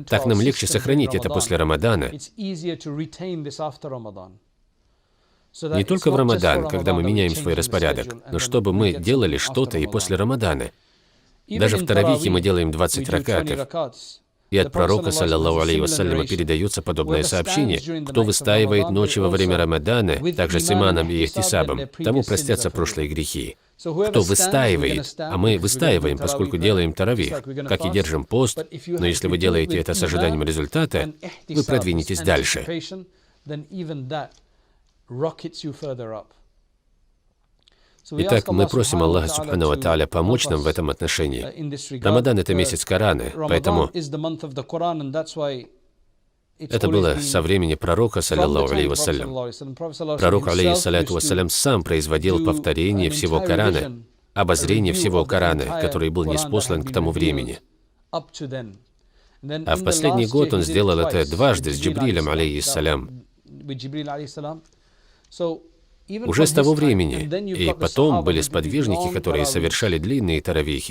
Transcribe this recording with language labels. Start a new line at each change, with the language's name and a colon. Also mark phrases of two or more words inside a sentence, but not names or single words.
Russian: Так нам легче сохранить это после Рамадана. Не только в Рамадан, когда мы меняем свой распорядок, но чтобы мы делали что-то и после Рамадана. Даже в таравихе мы делаем 20 ракатов. И от пророка,
Arabic: صلى الله عليه وسلم,
Russian: передается подобное сообщение: кто выстаивает ночи во время Рамадана, также с иманом и ихтисабом, тому простятся прошлые грехи. Кто выстаивает, а мы выстаиваем, поскольку делаем таравих, как и держим пост, но если вы делаете это с ожиданием результата, вы продвинетесь дальше. Итак, мы просим Аллаха
Arabic: سبحانه وتعالى
Russian: помочь нам в этом отношении. Рамадан — это месяц Корана, поэтому это было со времени пророка,
Arabic: صلى الله عليه وسلم. Пророк, عليه الصلاة والسلام,
Russian: сам производил повторение всего Корана, обозрение всего Корана, который был ниспослан к тому времени. А в последний год он сделал это дважды с Джибрилем, алейхиссалям. Уже с того времени, и потом были сподвижники, которые совершали длинные таравихи.